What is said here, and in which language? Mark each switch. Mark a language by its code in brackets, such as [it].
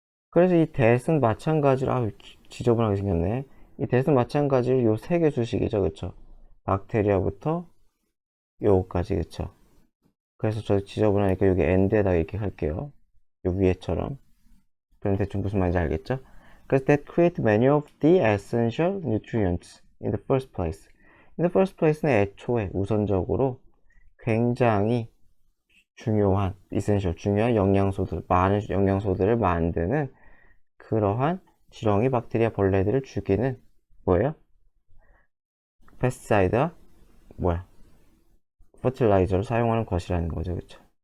[ko] 그래서 이 대은 마찬가지로, 지저분하게 생겼네. 이 대은 마찬가지로 요 세 개 수식이죠, 그쵸? 박테리아부터 요거까지, 그쵸? 그래서 저 지저분하니까 여기 end에다가 이렇게 할게요. 요 위에처럼. 그럼 대충 무슨 말인지 알겠죠? [en] 그래서 that create many of the essential nutrients in the first place. In the first place [ko] 는 애초에 우선적으로 굉장히 중요한 essential, 중요한 영양소들, 많은 영양소들을 만드는 그러한 지렁이, 박테리아, 벌레들을 죽이는 뭐예요? 페스티사이드와 퍼틸라이저를 사용하는 것이라는 거죠, 그쵸?